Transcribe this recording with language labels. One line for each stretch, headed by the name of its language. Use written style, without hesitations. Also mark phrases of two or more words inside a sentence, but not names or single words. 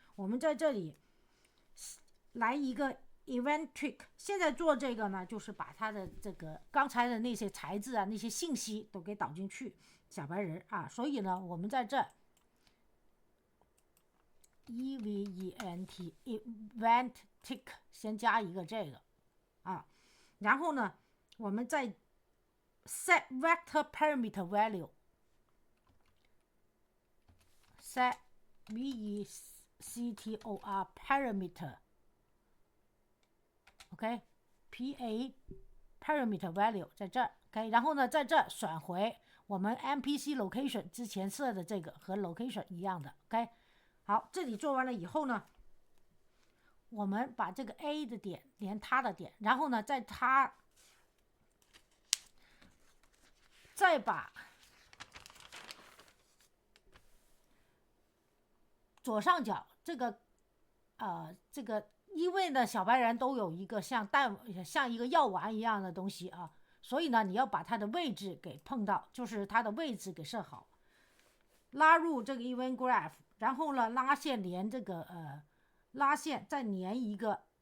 Chinese: 我们在这里来一个
English: event trick，
Chinese: 现在做这个呢，就是把它的这个刚才的那些材质啊、那些信息都给导进去，小白人啊，所以呢，我们在这
English: event trick
Chinese: 先加一个这个啊，然后呢，我们再
English: set vector parameter value set vector parameter OK pa parameter value
Chinese: 在这儿 OK， 然后呢在这选回我们
English: MPC location
Chinese: 之前设的这个和 location 一样的 OK。好，这里做完了以后呢，我们把这个 A 的点连它的点，然后呢在它再把左上角这个因为呢小白人都有一个像一个药丸一样的东西啊，所以呢你要把它的位置给碰到，就是它的位置给设好，拉入这个
English: event graph，
Chinese: 然后呢拉线连这个拉线再连一个